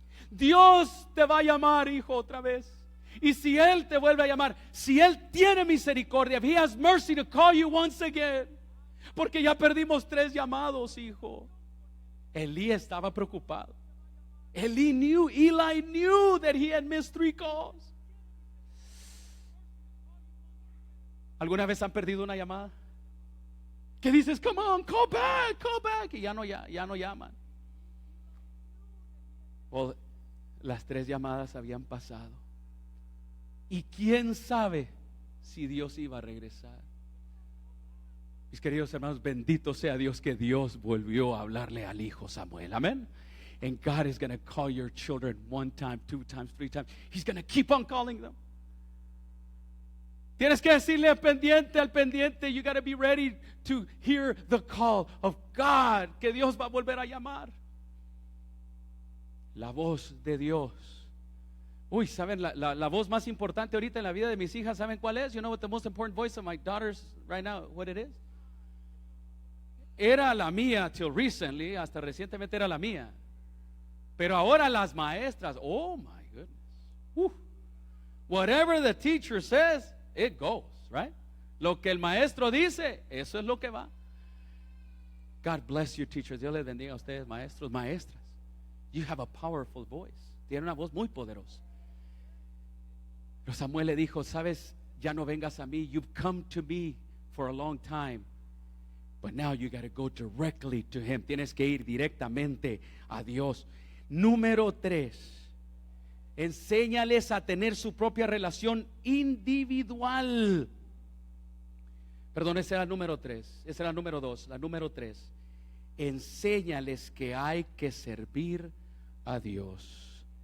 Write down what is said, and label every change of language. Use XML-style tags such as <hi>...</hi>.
<es>Dios te va a llamar, hijo, otra vez. Y si Él te vuelve a llamar, si Él tiene misericordia,</es> <en>if He has mercy to call you once again,</en> <es>porque ya perdimos 3 llamados, hijo. Elí estaba preocupado.</es> <en>Eli knew that he had missed 3 calls.</en> <es>¿Alguna vez han perdido una llamada? Que dices,</es> <en>come on, call back,</en> <es>y ya no llaman. O las 3 llamadas habían pasado. Y quién sabe si Dios iba a regresar. Mis queridos hermanos, bendito sea Dios que Dios volvió a hablarle al hijo Samuel. Amén.</es> <en>And God is going to call your children 1 time, 2 times, 3 times. He's going to keep on calling them.</en> <es>Tienes que decirle al pendiente,</es> <en>you got to be ready to hear the call of God,</en> <es>que Dios va a volver a llamar. La voz de Dios. Uy, ¿saben la voz más importante ahorita en la vida de mis hijas? ¿Saben cuál es?</es> <en>You know what the most important voice of my daughters right now, what it is?</en> <es>Era la mía</es> <en>till recently,</en> <es>hasta recientemente era la mía. Pero ahora las maestras,</es> <en>oh my goodness. Whatever the teacher says, it goes, right?</en> <es>Lo que el maestro dice, eso es lo que va.</es> <en>God bless you, teachers.</en> <es>Dios les bendiga a ustedes, maestros, maestras.</es> <en>You have a powerful voice.</en> <es>Tiene una voz muy poderosa. Pero Samuel le dijo, sabes, ya no vengas a mí.</es> <en>You've come to me for a long time. But now you got to go directly to Him.</en> <es>Tienes que ir directamente a Dios. Número 3, enséñales a tener su propia relación individual. Perdón, esa era la número 3. Esa era la número 2. La número 3. Enséñales que hay que servir a Dios.</es>